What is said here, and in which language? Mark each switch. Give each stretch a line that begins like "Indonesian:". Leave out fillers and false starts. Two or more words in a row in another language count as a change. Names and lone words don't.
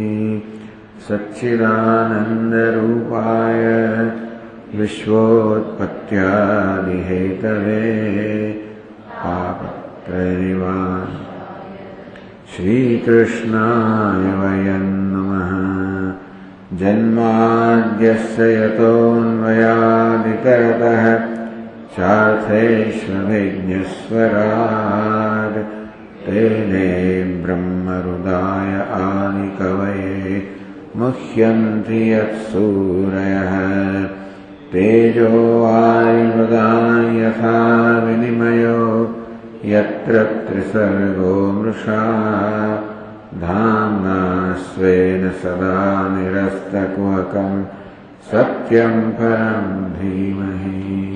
Sanskrit: સચ્ચિદાનંદરૂપાય વિશ્વોત્પત્યાદિહેતવે પાપત્રનિવારણાય શ્રીકૃષ્ણાય વયં નમઃ. જન્માદ્યસ્ય યતોન્વયાદિતરતઃ ચાર્થેષ્વभिज्ञस्वराट् तेने ब्रह्महृदाय आदिकवये मुह्यन्ति यत्सूरयः. तेजो वायुमृगान् यथा विनिमयो यत्र त्रिसर्गो मृषा धाम्ना स्वेन सदा निरस्तकुहकं सत्यं परं धीमहि.